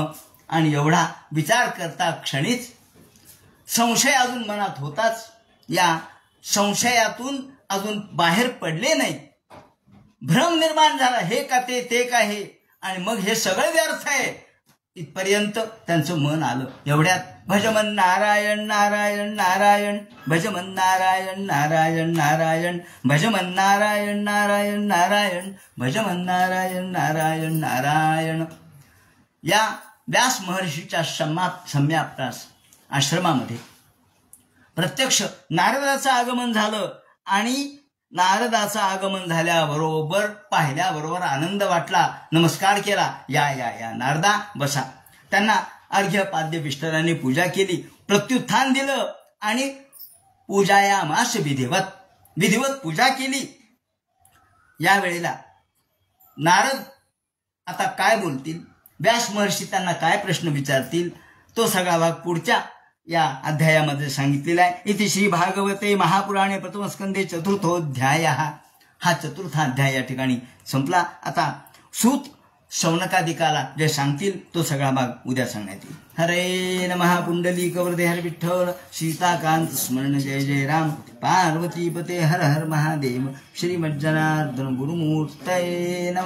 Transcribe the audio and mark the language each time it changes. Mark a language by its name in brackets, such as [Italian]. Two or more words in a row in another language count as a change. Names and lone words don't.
[Marathi] आणि एवढा विचार करता क्षणीच संशय अजून मनात होताच. या संशयातून अजून बाहेर पडले नाही, भ्रम निर्माण झाला, हे का ते का हे, आणि मग हे सगळं व्यर्थ आहे इथपर्यंत त्यांचं मन आलं. [Sanskrit] एवढ्यात भजमन नारायण नारायण नारायण, भजमन नारायण नारायण नारायण, भजमन नारायण नारायण नारायण, भजमन नारायण नारायण नारायण. [Marathi] या व्यास महर्षीच्या सम्याप्त आश्रमामध्ये प्रत्यक्ष नारदाचं आगमन झालं. आणि नारदाचं आगमन झाल्याबरोबर, पाहिल्याबरोबर आनंद वाटला, नमस्कार केला. या या या नारदा बसा. त्यांना अर्घ्य पाद्य विष्ठराने पूजा केली, प्रत्युत्थान दिलं आणि पूजायामास विधिवत पूजा केली. यावेळेला नारद आता काय बोलतील, व्यास महर्षी त्यांना काय प्रश्न विचारतील तो सगळा भाग पुढच्या या अध्यायामध्ये सांगितलेला आहे. [Sanskrit] इथे श्री भागवते महापुराणे प्रथमस्कंदे चतुर्थोध्याय. [Marathi] हा चतुर्थ अध्याय या ठिकाणी संपला. आता सूत शौनकादिकाला जे सांगतील तो सगळा भाग उद्या सांगण्यात येईल. हरे नमः. पुंडलिक वरदे हर विठ्ठल. सीताकांत स्मरण जय जय राम. पार्वती पते हर हर महादेव. [Sanskrit] श्रीमज्जनार्दन गुरुमूर्तये नमः.